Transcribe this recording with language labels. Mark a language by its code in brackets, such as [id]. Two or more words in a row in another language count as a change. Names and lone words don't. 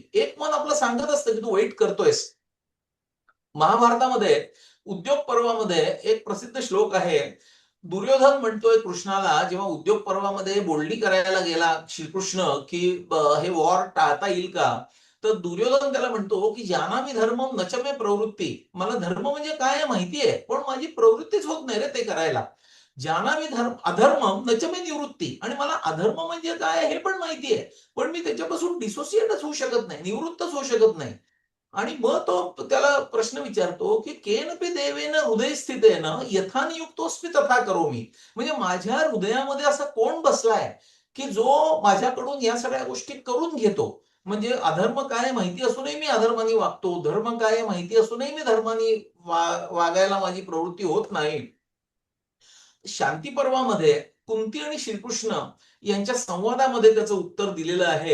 [mr] एक मन आपलं सांगत असतं की तू वाईट करतोयस. महाभारतामध्ये उद्योग पर्वामध्ये एक प्रसिद्ध श्लोक आहे. दुर्योधन म्हणतोय कृष्णाला जेव्हा उद्योग पर्वामध्ये बोलणी करायला गेला श्रीकृष्ण की हे वॉर टाळता येईल का? तर दुर्योधन त्याला म्हणतो की [sa] जानामि धर्मम नच मे प्रवृत्ती. [mr] मला धर्म म्हणजे काय आहे माहिती आहे, पण माझी प्रवृत्तीच होत नाही रे ते करायला. [sa] जानामि अधर्मम नच मे निवृत्ती. [mr] आणि मला अधर्म म्हणजे काय हे पण माहिती आहे, पण मी त्याच्यापासून डिसोसिएटच होऊ शकत नाही, निवृत्तच होऊ शकत नाही. आणि मग तो त्याला प्रश्न विचारतो की [sa] केनपि देवेन हृदयस्थितेन यथा नियुक्तोस्मि तथा करोमि. [mr] म्हणजे माझ्या हृदयामध्ये असा कोण बसलाय की जो माझ्याकडून या सगळ्या गोष्टी करून घेतो. म्हणजे अधर्म काय माहिती असूनही मी अधर्माने वागतो, धर्म काय माहिती असूनही मी धर्माने वागायला माझी प्रवृत्ती होत नाही. शांती पर्वामध्ये कुंती आणि श्रीकृष्ण यांच्या संवादामध्ये त्याचं उत्तर दिलेलं आहे.